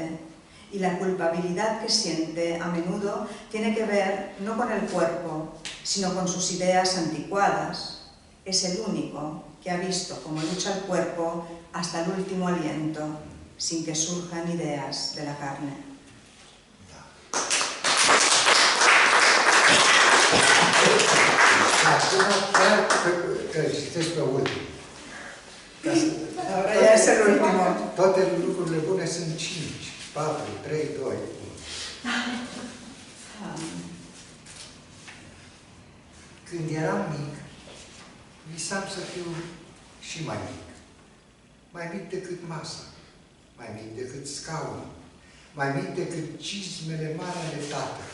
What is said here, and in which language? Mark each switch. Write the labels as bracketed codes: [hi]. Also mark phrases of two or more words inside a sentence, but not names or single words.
[es] Y la culpabilidad que siente a menudo tiene que ver no con el cuerpo, sino con sus ideas anticuadas. Es el único que ha visto cómo lucha el cuerpo hasta el último aliento, sin que surjan ideas de la carne. [ro] Acum chiar că citesc pe ultim. [es] Ahora ya es el último. [ro] Toate lucrurile bune sunt 5, 4, 3, 2, 1. Când eram mic, visam să fiu și mai mic. Mai mic decât masa, mai mic decât scaunul, mai mic decât cizmele mari ale tatălui.